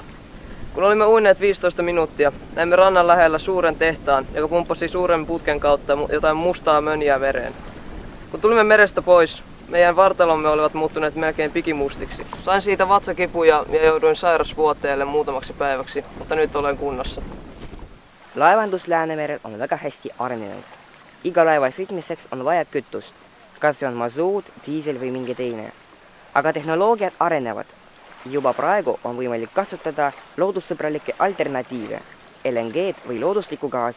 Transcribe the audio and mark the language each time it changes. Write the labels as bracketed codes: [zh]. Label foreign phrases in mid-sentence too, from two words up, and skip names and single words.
[fi] Kun olimme uineet 15 minuuttia, näimme rannan lähellä suuren tehtaan, joka pumppasi suuren putken kautta jotain mustaa mönjää mereen. Kun tulimme merestä pois, meidän vartalomme olivat muuttuneet melkein pikimustiksi. Sain siitä vatsakipuja ja jouduin sairasvuoteelle muutamaksi päiväksi, mutta nyt olen kunnossa. [et] Laevandus Läänemerel on väga hästi arenenud. Iga laeva sõitmiseks on vaja kütust, kas see on masoot, diisel või mingi teine. Aga tehnoloogiad arenevad. Juba praegu on võimalik kasutada loodussõbralikke alternatiive, LNG-d või looduslikku gaasi.